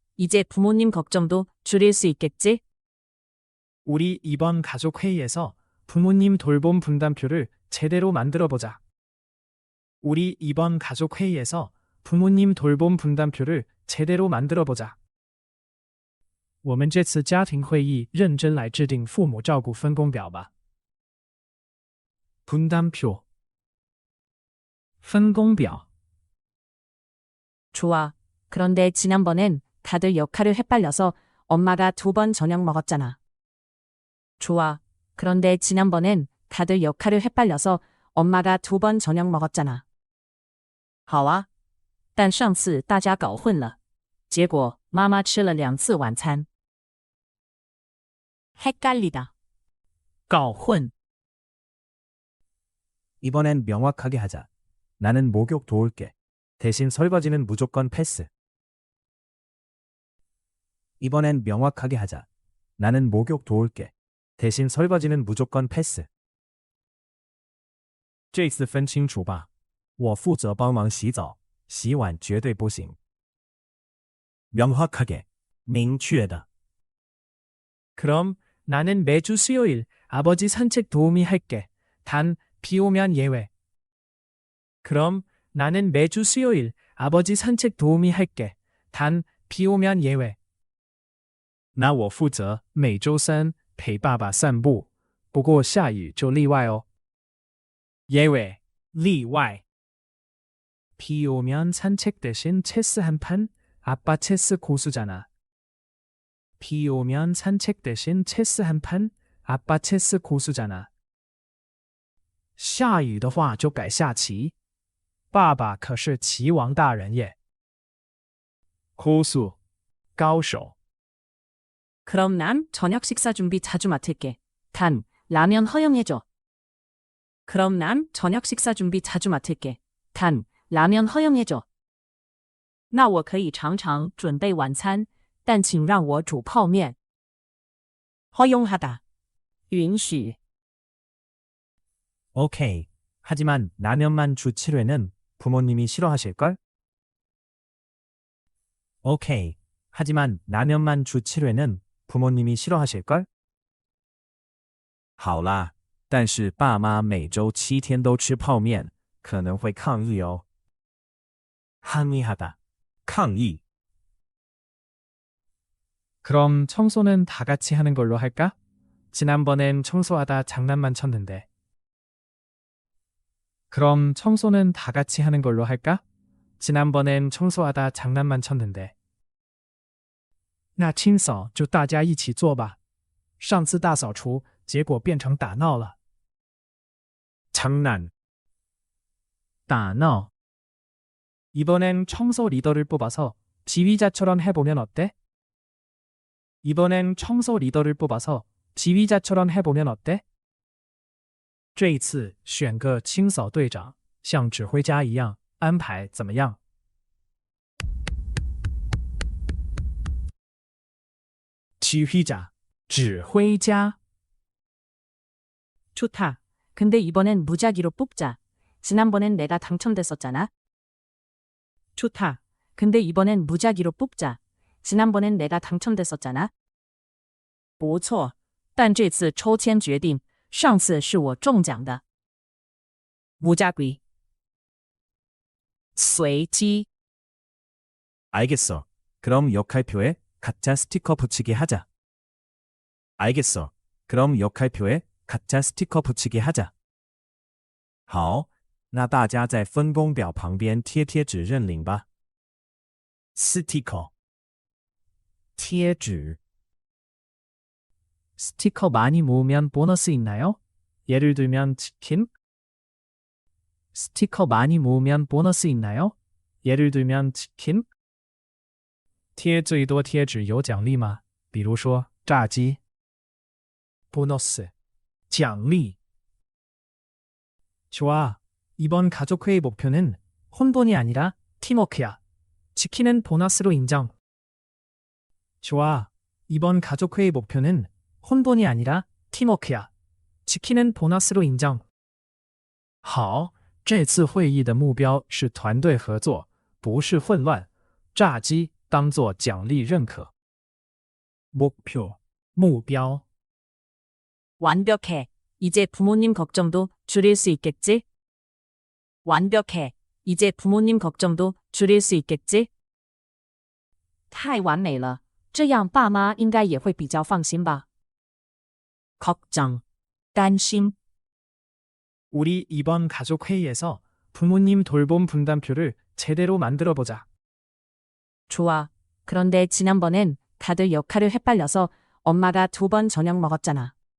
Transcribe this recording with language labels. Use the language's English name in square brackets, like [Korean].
[Korean] 이제 부모님 걱정도 줄일 수 있겠지? 우리 이번 가족회의에서 부모님 돌봄 분담표를 제대로 만들어보자. 우리 이번 가족회의에서 부모님 돌봄 분담표를 제대로 만들어보자. [Chinese] 我们这次家庭会议认真来制定父母照顾分工表吧。 [Korean] 분담표 分工表 좋아. 그런데 지난번엔 다들 역할을 헷갈려서 엄마가 2번 저녁 먹었잖아. 좋아. 그런데 지난번엔 다들 역할을 헷갈려서 엄마가 2번 저녁 먹었잖아. [Chinese] 好啊。但上次大家搞混了，结果妈妈吃了2次晚餐。 [Korean] 헷갈리다. [Chinese] 搞混 [Korean] 이번엔 명확하게 하자. 나는 목욕 도울게. 대신 설거지는 무조건 패스. 이번엔 명확하게 하자. 나는 목욕 도울게. 대신 설거지는 무조건 패스. [Chinese] 这次分清楚吧。我负责帮忙洗澡，洗碗绝对不行。 [Korean] 명확하게, 明确的。 그럼 나는 매주 수요일 아버지 산책 도우미 할게. 단 비 오면 예외. 그럼 나는 매주 수요일 아버지 산책 도우미 할게. 단 비 오면 예외. [Chinese] 那我负责每周三陪爸爸散步，不过下雨就例外哦。 [Korean] 예외, 例外。 비 오면 산책 대신 체스 한 판? 아빠 체스 고수잖아. 비 오면 산책 대신 체스 한 판? 아빠 체스 고수잖아. [Chinese] 下雨的话就改下棋，爸爸可是棋王大人耶。 [Korean] 고수, 高手。 그럼 난 저녁 식사 준비 자주 맡을게. 단 라면 허용해줘. 그럼 난 저녁 식사 준비 자주 맡을게. 단 라면 허용해줘. [Chinese] 那我可以常常准备晚餐，但请让我煮泡面。 [Korean] 허용하다. 允许。 오케이. 하지만 라면만 주 7회는 부모님이 싫어하실걸? 오케이. 하지만 라면만 주 7회는 부모님이 싫어하실걸? [Chinese] 好啦，但是爸妈每周7天都吃泡面，可能会抗议哦。 [Korean] 항의하다, 抗议。 그럼 청소는 다 같이 하는 걸로 할까? 지난번엔 청소하다 장난만 쳤는데. 그럼 청소는 다 같이 하는 걸로 할까? 지난번엔 청소하다 장난만 쳤는데. [Chinese] 那清扫就大家一起做吧。上次大扫除，结果变成打闹了。 [Korean] 장난, [Chinese] 打闹. [Korean] 이번엔 청소 리더를 뽑아서 지휘자처럼 해보면 어때? 이번엔 청소 리더를 뽑아서 지휘자처럼 해보면 어때? [Chinese] 这一次选个清扫队长，像指挥家一样安排怎么样？ [Korean] 지휘자, 指挥家. 좋다. 근데 이번엔 무작위로 뽑자. 지난번엔 내가 당첨됐었잖아. 좋다. 근데 이번엔 무작위로 뽑자. 지난번엔 내가 당첨됐었잖아. [Chinese] 不错，但这次抽签决定，上次是我中奖的。 [Korean] 무작위. 随机. 알겠어. 그럼 역할표에 가짜 스티커 붙이기 하자. 알겠어. 그럼 역할표에 가짜 스티커 붙이기 하자. [Chinese] 好，那大家在分工表旁边贴贴纸认领吧。 [Korean] 스티커 贴纸 스티커 많이 모으면 보너스 있나요? 예를 들면 치킨? 스티커 많이 모으면 보너스 있나요? 예를 들면 치킨? [Chinese] 贴最多贴纸有奖励吗？比如说炸鸡。보너스 奖励. [Korean] 좋아. 이번 가족회의 목표는 혼돈이 아니라 팀워크야. 치킨은 보너스로 인정. 좋아. 이번 가족회의 목표는 혼돈이 아니라 팀워크야. 치킨은 보너스로 인정. [Chinese] 好，这次会议的目标是团队合作，不是混乱。炸鸡当作奖励认可。목표, 目标. [Korean] 완벽해. 이제 부모님 걱정도 줄일 수 있겠지? 완벽해. 이제 부모님 걱정도 줄일 수 있겠지? [Chinese] 太完美了，这样爸妈应该也会比较放心吧。 [Korean] 걱정, 担心. 우리 이번 가족회의에서 부모님 돌봄 분담표를 제대로 만들어보자. 좋아. 그런데 지난번엔 다들 역할을 헷갈려서 엄마가 2번 저녁 먹었잖아.